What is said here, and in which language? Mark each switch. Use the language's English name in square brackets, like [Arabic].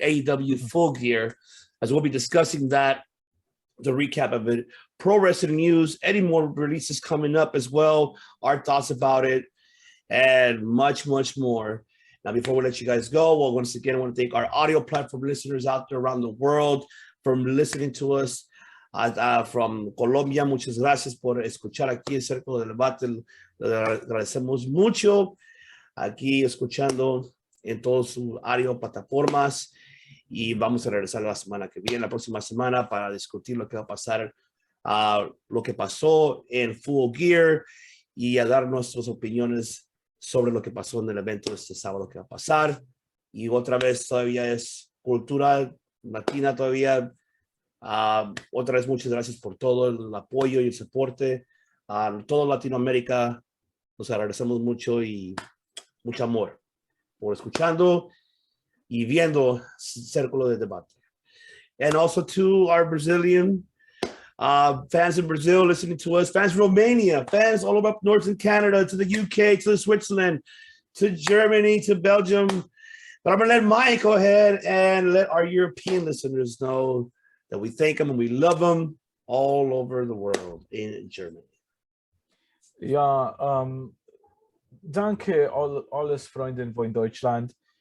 [English] AEW Full Gear, as we'll be discussing that, the recap of it. Pro wrestling news, any more releases coming up as well, our thoughts about it, and much, much more. Now, before we let you guys go, well, once again, I want to thank our audio platform listeners out there around the world from listening to us. From Colombia, [Spanish] muchas gracias por escuchar aquí el Círculo del Debate. Le agradecemos mucho aquí escuchando en todas sus audio plataformas. Y vamos a regresar la semana que viene, la próxima semana, para discutir lo que va a pasar, lo que pasó en Full Gear y a dar nuestras opiniones sobre lo que pasó en el evento de este sábado que va a pasar. Y otra vez todavía es cultura latina todavía. Otra vez muchas gracias por todo el apoyo y el soporte. Todo Latinoamérica, nos agradecemos mucho y mucho amor por escuchando y viendo Círculo de Debate. [English] And also to our Brazilian fans in Brazil listening to us, fans in Romania, fans all over up north in Canada, to the UK, to Switzerland, to Germany, to Belgium. But I'm going to let Mike go ahead and let our European listeners know that we thank them and we love them all over the world in Germany. [German] Ja, danke alles Freunde von Deutschland.